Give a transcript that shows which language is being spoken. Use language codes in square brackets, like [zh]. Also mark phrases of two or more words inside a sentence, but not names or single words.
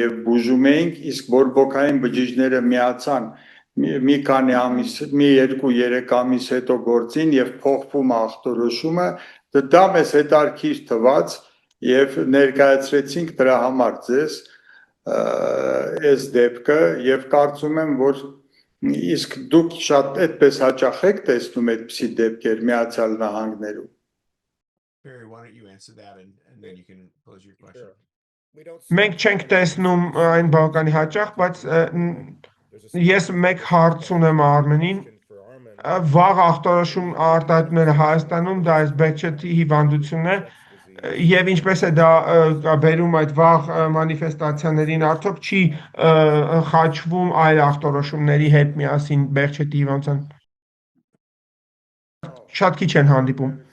[hy] եւ բուժում էինք, իսկ բորբոքային բջիջները միացան մի քանի ամիս, մի 2-3 ամիս հետո գործին եւ փոխվում է ախտորոշումը, դա մեզ հետարքիր թված եւ ներկայացրեցինք դրա համար ձեզ այս դեպքը եւ կարծում եմ, որ իսկ դուք շատ այդպես հաճախ եք տեսնում այդպիսի դեպքեր Միացյալ Նահանգներում։ [en] Barry, why don't you answer that and then you can pose your question. [hy] Մենք չենք տեսնում այն բավականին հաճախ, բայց ես մեկ հարց ունեմ Արմենին, վաղ ախտորոշում արտահայտումները Հայաստանում դա այս Բեքչեթի հիվանդությունն է եւ ինչպես է դա բերում այդ վաղ մանիֆեստացիաներին, արդյոք չի խաչվում այլ ախտորոշումների հետ միասին Բեքչեթի հիվանդության։ Շատ քիչ են հանդիպում։